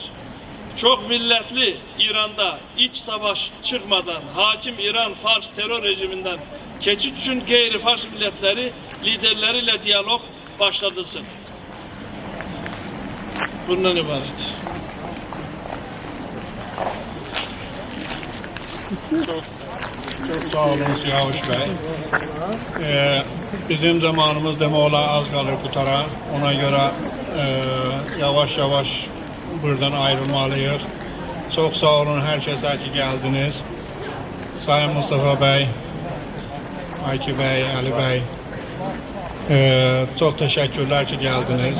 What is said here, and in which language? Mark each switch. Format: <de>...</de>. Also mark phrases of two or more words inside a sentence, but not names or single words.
<tr>Çok milletli İran'da iç savaş çıkmadan hakim İran-Fars terör rejiminden geçit için gayri-Fars milletleri liderleriyle diyalog başlatılsın. Bundan ibaret. Çok sağ olun Siyavuş Bey.</tr> <az>Bizim zamanımız demək olar az qalır qutara.</az> <tr>Ona göre yavaş yavaş buradan ayrılmalıyız. Çok sağ olun herkese ki geldiniz. Sayın Mustafa Bey, Ayki Bey, Ali Bey. Çok teşekkürler ki geldiniz.</tr>